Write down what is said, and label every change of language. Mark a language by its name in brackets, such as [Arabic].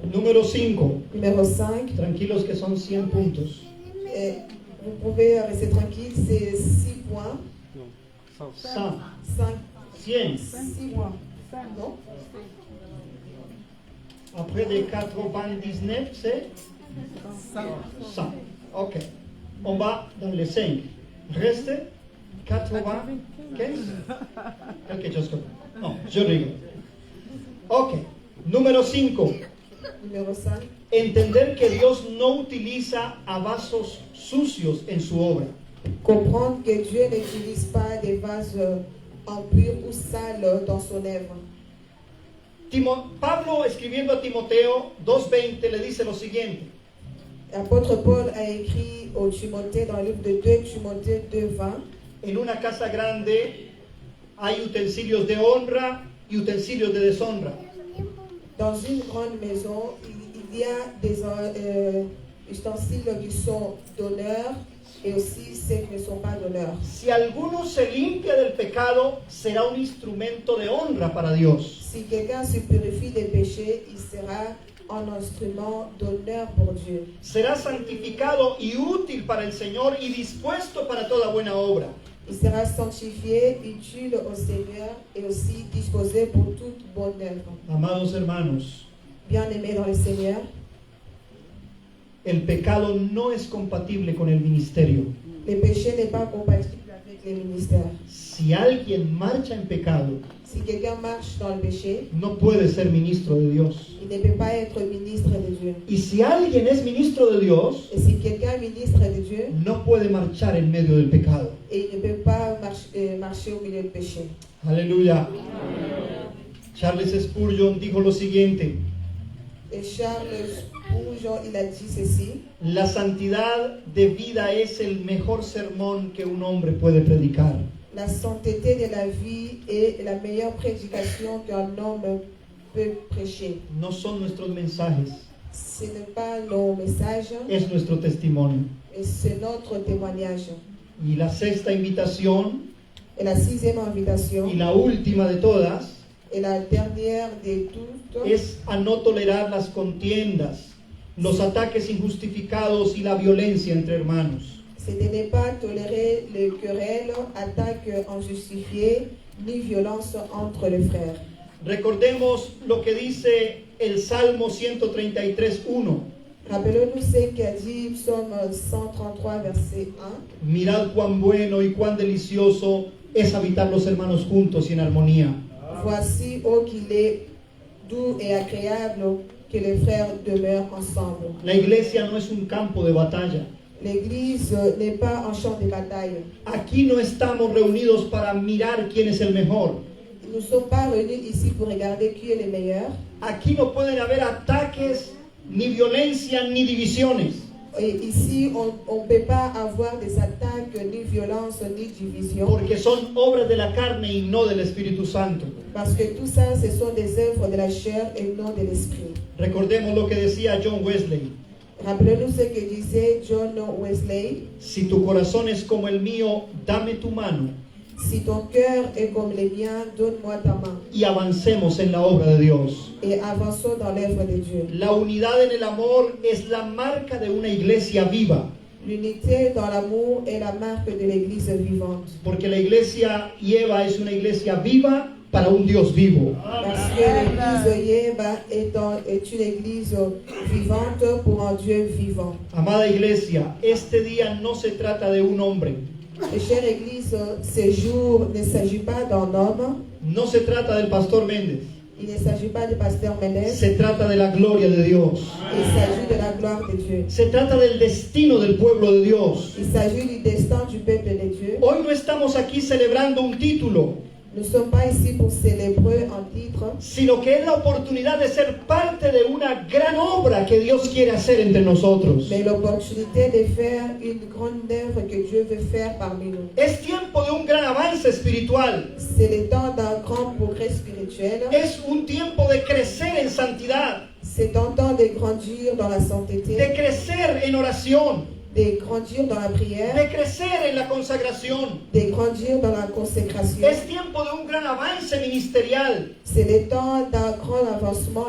[Spanish] Número 5. [French] Numéro 5. [Spanish] Tranquilos que son 100 puntos. [French] Vous pouvez rester tranquille, c'est 6 points. [Spanish] 100. [French] 5. [Spanish] 100. [French] 6 points. Non? Après de 99, c'est 100. Ok. On va dans les 5. Reste 95. Quelque chose comme ça. Non, je rigole. Ok. [Spanish] Número 5. [French] Numéro 5. [Spanish] Entender que Dios no utiliza a vasos sucios en su obra. [French] Comprendre que Dieu n'utilise pas des vases impurs ou sales dans son œuvre. [Spanish] Pablo, escribiendo a Timoteo 2:20, le dice lo siguiente: [French] L'apôtre Paul a écrit au Timothée dans le livre de 2 Timothée 2:20. [Spanish] En una casa grande hay utensilios de honra y utensilios de deshonra. [French] Dans une grande maison, il y a des ustensiles qui sont d'honneur et aussi ceux qui ne sont pas d'honneur. [Spanish] Si alguno se limpia del pecado, será un instrumento de honra para Dios. [French] Si quelqu'un se purifie des péchés, il sera un instrument d'honneur pour Dieu. [Spanish] Será santificado y útil para el Señor y dispuesto para toda buena obra. [French] Il sera sanctifié, utile au Seigneur et aussi disposé pour toute bonne œuvre. [Spanish] Amados hermanos, [French] Bien-aimés dans le Seigneur, [Spanish] el pecado no es compatible con el ministerio. [French] le péché n'est pas compatible avec les ministères. [Spanish] Si alguien marcha en pecado, [French] Si quelqu'un marche dans le péché, [Spanish] no puede ser ministro de Dios. [French] il ne peut pas être ministre de Dieu. [Spanish] Y si alguien es ministro de Dios, [French] Et si quelqu'un est ministre de Dieu, [Spanish] no puede marchar en medio del pecado. [French] et il ne peut pas marcher au milieu du péché. [Spanish] Aleluya. Charles Spurgeon dijo lo siguiente: [French] Et Charles Spurgeon, il a dit ceci: [Spanish] la santidad de vida es el mejor sermón que un hombre puede predicar. [French] la sainteté de la vie est la meilleure prédication qu'un homme peut prêcher. [Spanish] No son nuestros mensajes, [French] Ce n'est pas nos messages, [Spanish] es nuestro testimonio. [French] et c'est notre témoignage. [Spanish] Y la sexta invitación, [French] Et la sixième invitation, [Spanish] y la última de todas, [French] et la dernière de toutes, [Spanish] es a no tolerar las contiendas, los ataques injustificados y la violencia entre hermanos. [French] c'est de ne pas tolérer les querelles, attaques injustifiées, ni violence entre les frères. [Spanish] Recordemos lo que dice el Salmo 133:1. [French] Rappelons-nous ce qu'a dit Psaume 133, verset 1. [Spanish] Mirad cuán bueno y cuán delicioso es habitar los hermanos juntos y en armonía. [French] Voici, ô qu'il est doux et agréable que les frères demeurent ensemble. [Spanish] La iglesia no es un campo de batalla. [French] L'église n'est pas un champ de bataille. [Spanish] Aquí no estamos reunidos para mirar quién es el mejor. [French] Nous ne sommes pas réunis ici pour regarder qui est le meilleur. [Spanish] Aquí no pueden haber ataques, ni violencia, ni divisiones. [French] Et ici, on ne peut pas avoir des attaques, ni violence, ni division. [Spanish] Porque son obras de la carne y no del Espíritu Santo. [French] Parce que tout ça, ce sont des œuvres de la chair et non de l'esprit. [Spanish] Recordemos lo que decía John Wesley: [French] Rappelez-nous ce que disait John Wesley. [Spanish] si tu corazón es como el mío, dame tu mano [French] Si ton cœur est comme le mien, donne-moi ta main. [Spanish] y avancemos en la obra de Dios. [French] Et avançons dans l'œuvre de Dieu. [Spanish] La unidad en el amor es la marca de una iglesia viva. [French] L'unité dans l'amour est la marque de l'église vivante. [Spanish] Porque la iglesia Yeva es una iglesia viva para un Dios vivo. [French] Parce que l'église Yeva est une église vivante pour un Dieu vivant. [Spanish] Amada iglesia, este día no se trata de un hombre. [French] Et chère église, ce jour ne s'agit pas d'un homme. [Spanish] No se trata del pastor Méndez. [French] Il ne s'agit pas du pasteur Méndez. [Spanish] Se trata de la gloria de Dios. [French] Il s'agit de la gloire de Dieu. [Spanish] Se trata del destino del pueblo de Dios. [French] Il s'agit du destin du peuple de Dieu. [Spanish] Hoy no estamos aquí celebrando un título, [French] Nous ne sommes pas ici pour célébrer un titre, [Spanish] sino que es la oportunidad de ser parte de una gran obra que Dios quiere hacer entre nosotros. [French] mais l'opportunité de faire une grande œuvre que Dieu veut faire parmi nous. [Spanish] Es tiempo de un gran avance espiritual. [French] C'est le temps d'un grand progrès spirituel. [Spanish] Es un tiempo de crecer en santidad, [French] C'est un temps de grandir dans la sainteté, [Spanish] de crecer en oración, [French] de grandir dans la prière, [Spanish] de crecer en la consagración. [French] de grandir dans la consécration. [Spanish] Es tiempo de un gran avance ministerial. [French] C'est le temps d'un grand avancement